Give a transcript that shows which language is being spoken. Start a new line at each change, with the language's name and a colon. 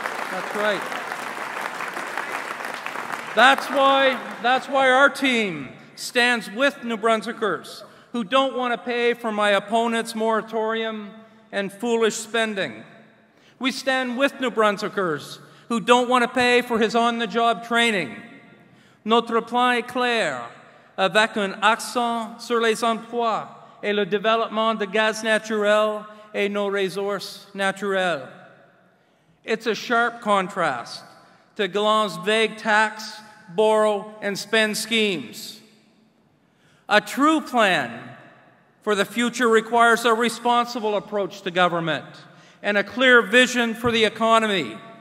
English: That's right. That's why our team stands with New Brunswickers who don't want to pay for my opponent's moratorium and foolish spending. We stand with New Brunswickers who don't want to pay for his on-the-job training.
French: Notre plan est clair, avec un accent sur les emplois et le développement de gaz naturel et nos ressources naturelles.
English: It's a sharp contrast to Galland's vague tax, borrow, and spend schemes. A true plan for the future requires a responsible approach to government and a clear vision for the economy.